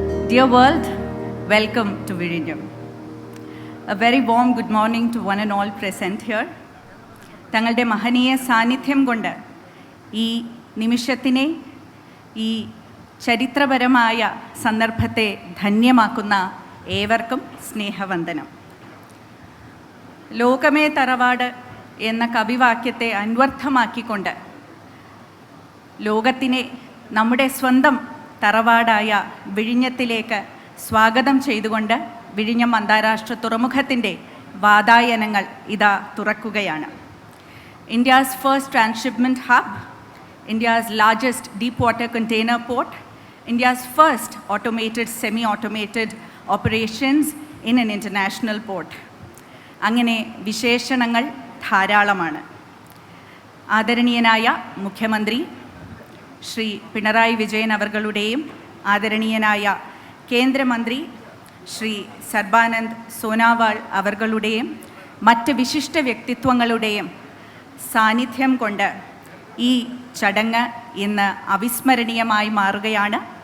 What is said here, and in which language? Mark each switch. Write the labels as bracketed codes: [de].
[en] Dear world, welcome to വിഴിഞ്ഞം. A very warm good morning to one and all present here. [ml] തങ്ങളുടെ മഹനീയ സാന്നിധ്യം കൊണ്ട് ഈ നിമിഷത്തിനെ, ഈ ചരിത്രപരമായ സന്ദർഭത്തെ ധന്യമാക്കുന്ന ഏവർക്കും സ്നേഹവന്ദനം. ലോകമേ തറവാട് എന്ന കവിവാക്യത്തെ അന്വർത്ഥമാക്കിക്കൊണ്ട് ലോകത്തിനെ നമ്മുടെ സ്വന്തം തറവാടായ വിഴിഞ്ഞത്തിലേക്ക് സ്വാഗതം ചെയ്തുകൊണ്ട് വിഴിഞ്ഞം അന്താരാഷ്ട്ര തുറമുഖത്തിൻ്റെ വാതായനങ്ങൾ ഇതാ തുറക്കുകയാണ്. [en] India's first transshipment hub, India's largest deep water container port, India's first automated, semi-automated operations in an international port. [ml] അങ്ങനെ വിശേഷണങ്ങൾ ധാരാളമാണ്. ആദരണീയനായ മുഖ്യമന്ത്രി ശ്രീ പിണറായി വിജയൻ അവർകളുടെയും ആദരണീയനായ കേന്ദ്രമന്ത്രി ശ്രീ സർബാനന്ദ് സോനോവാൾ അവർകളുടെയും മറ്റ് വിശിഷ്ട വ്യക്തിത്വങ്ങളുടെയും സാന്നിധ്യം കൊണ്ട് ഈ ചടങ്ങ് ഇന്ന് അവിസ്മരണീയമായി മാറുകയാണ്.